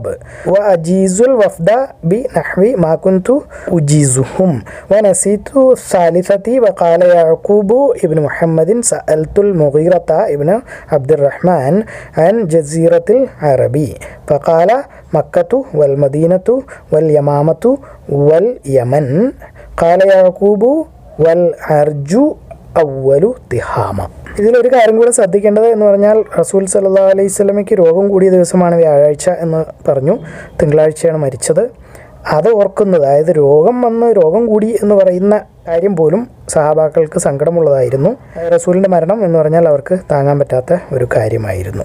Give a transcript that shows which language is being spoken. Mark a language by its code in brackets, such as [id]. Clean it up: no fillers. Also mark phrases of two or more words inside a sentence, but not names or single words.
[ar] وأجيز الوفد بنحو ما كنت أجيزهم ونسيت الثالثة وقال يعقوب ابن محمد سألت المغيرة ابن عبد الرحمن عن جزيرة العرب فقال مكة والمدينة واليمامة واليمن قال يعقوب والعرج أول تهامة. [ml] ഇതിലൊരു കാര്യം കൂടെ ശ്രദ്ധിക്കേണ്ടത് എന്ന് പറഞ്ഞാൽ റസൂൽ [ar] صلى الله عليه وسلم [ml] രോഗം കൂടിയ ദിവസമാണ് വ്യാഴാഴ്ച എന്ന് പറഞ്ഞു. തിങ്കളാഴ്ചയാണ് മരിച്ചത്. അത് ഓർക്കുന്നത്, അതായത് രോഗം കൂടി എന്ന് പറയുന്ന കാര്യം പോലും സഹാബാക്കൾക്ക് സങ്കടമുള്ളതായിരുന്നു. റസൂലിൻ്റെ മരണം എന്ന് പറഞ്ഞാൽ അവർക്ക് താങ്ങാൻ പറ്റാത്ത ഒരു കാര്യമായിരുന്നു.